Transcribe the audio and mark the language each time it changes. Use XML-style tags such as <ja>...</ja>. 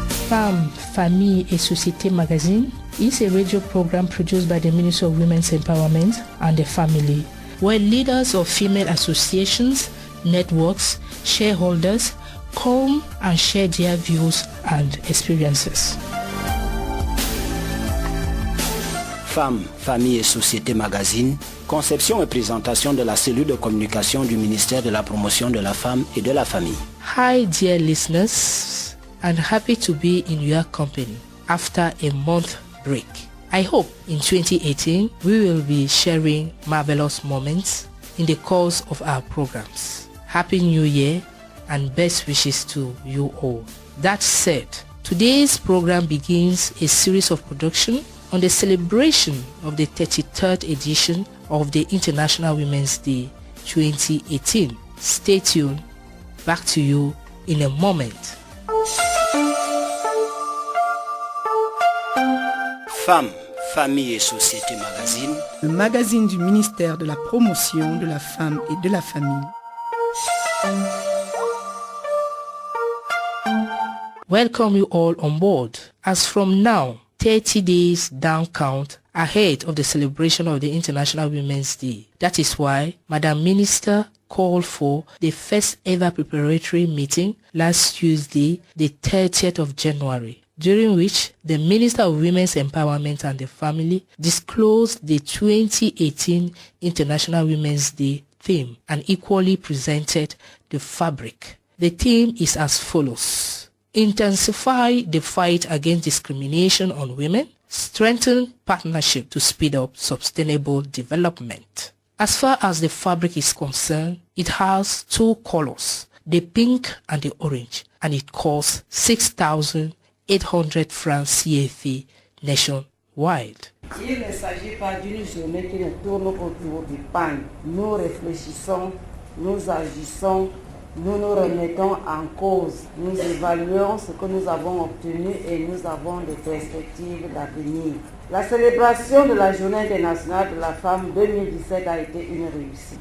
<en>Femmes, Famille et Société Magazine is a radio program produced by the Ministry of Women's Empowerment and the Family, where leaders of female associations, networks, shareholders come and share their views and experiences.</en> <fr>Femmes, Famille et Société Magazine, conception et présentation de la cellule de communication du ministère de la Promotion de la Femme et de la Famille.</fr> <en>Hi dear listeners, I'm happy to be in your company after a month break. I hope in 2018 we will be sharing marvelous moments in the course of our programs. Happy New Year and best wishes to you all. That said, today's program begins a series of production on the celebration of the 33rd edition of the International Women's Day 2018. Stay tuned. Back to you in a moment.</en> <fr>Femmes, Famille et Société Magazine, le magazine du ministère de la Promotion de la Femme et de la Famille.</fr> <en>Welcome you all on board. As from now, 30 days down count ahead of the celebration of the International Women's Day. That is why Madam Minister called for the first ever preparatory meeting last Tuesday, the 30th of January, during which the Minister of Women's Empowerment and the Family disclosed the 2018 International Women's Day theme and equally presented the fabric. The theme is as follows: intensify the fight against discrimination on women, strengthen partnership to speed up sustainable development. As far as the fabric is concerned, it has two colors, the pink and the orange, and it costs 6,800 francs CFA nationwide.</en> <fr>Il ne s'agit pas d'une journée qui ne tourne autour du pain. Nous réfléchissons, nous agissons, nous nous remettons en cause, nous évaluons ce que nous avons obtenu et nous avons des perspectives d'avenir. La célébration de la Journée internationale de la femme 2017 a été une réussite.</fr>